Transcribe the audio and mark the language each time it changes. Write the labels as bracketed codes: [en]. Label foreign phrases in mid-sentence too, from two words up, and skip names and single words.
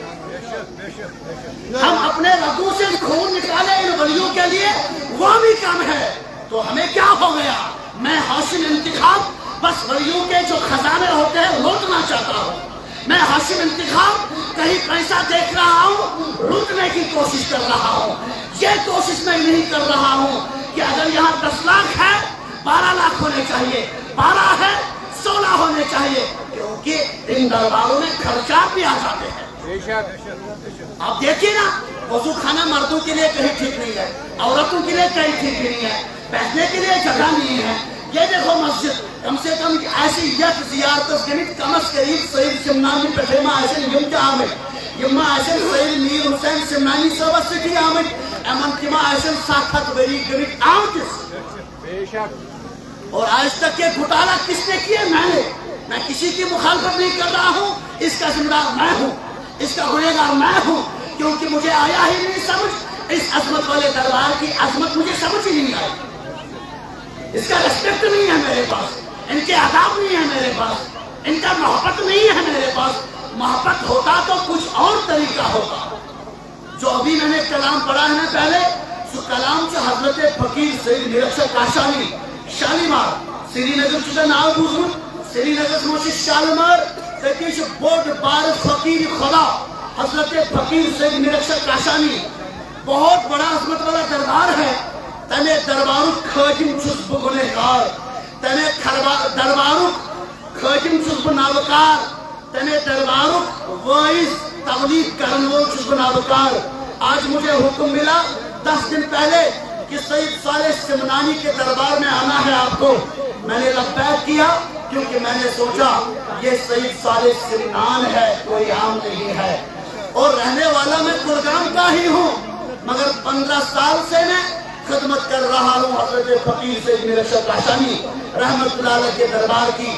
[ur] ہم اپنے رگوں سے خون نکالیں ان ولیوں کے لیے وہ بھی کم ہے تو ہمیں کیا ہو گیا میں ہاشم انتخاب بس ولیوں کے جو خزانے ہوتے ہیں لوٹنا چاہتا ہوں میں ہاشم انتخاب کہیں پیسہ دیکھ رہا ہوں لوٹنے کی کوشش کر رہا ہوں یہ کوشش میں نہیں کر رہا ہوں کہ اگر یہاں 10 لاکھ ہے 12 لاکھ ہونے چاہیے، 12 ہے 16 ہونے چاہیے، کیونکہ ان درباروں میں خرچات بھی آ جاتے ہیں۔ آپ دیکھیے نا، وضو خانہ مردوں کے لیے کہیں ٹھیک نہیں ہے، عورتوں کے لیے کہیں ٹھیک نہیں ہے، بیٹھنے کے لیے جگہ نہیں ہے۔ یہ دیکھو مسجد کم سے کم [ks] ایسی یک زیارتس گمت کم از قریب سید شمنانی پہ ما آسن یم تہ آمت، یم آسن سید میر حسین شمنانی صاحب سٹھی آمت، امن تم آسن 7 ؤری گمت آمتس۔ [ur] اور آج تک یہ گھوٹالا کس نے کیا؟ میں کسی کی مخالفت نہیں کر رہا ہوں، اس کا ذمہ دار میں ہوں، اس کا گنہگار میں ہوں، کیونکہ مجھے آیا ہی نہیں سمجھ، اس عظمت والے دربار کی عظمت مجھے سمجھ ہی نہیں آئی، اس کا ریسپیکٹ نہیں ہے میرے پاس، ان کے آداب نہیں ہے میرے پاس، ان کا محبت نہیں ہے میرے پاس۔ محبت ہوتا تو کچھ اور طریقہ ہوتا۔ جو ابھی میں نے کلام پڑھا ہے نا پہلے، سو کلام جو حضرت فقیر سید میرشا کاشانی شالیمار سری نگر [ks] چکا ناو بوزن، سری نگر سموچی شالیمار تکیش بوڑ بار فقیر خدا [ur] حضرت فقیر سید میرشا کاشانی، بہت بڑا عظمت والا دربار ہے۔ [ks] تنے دربارو خادم چھس بگنہگار، تنے دربارو خادم چھس بناوکار، تنے دربارو وائز تبلیغ کرنوال چھس بناوکار۔ [ur] آج مجھے حکم ملا 10 دن پہلے کہ سید صالح سمنانی کے دربار میں آنا ہے آپ کو۔ میں نے لبیک کیا کیونکہ میں نے سوچا یہ سید صالح سمنان ہے، کوئی عام نہیں ہے، اور رہنے والا میں کلگام کا ہی ہوں، مگر 15 سال سے میں خدمت کر رہا ہوں حضرت فقیر سید میرشا کاشانی رحمت اللہ علیہ کے دربار کی۔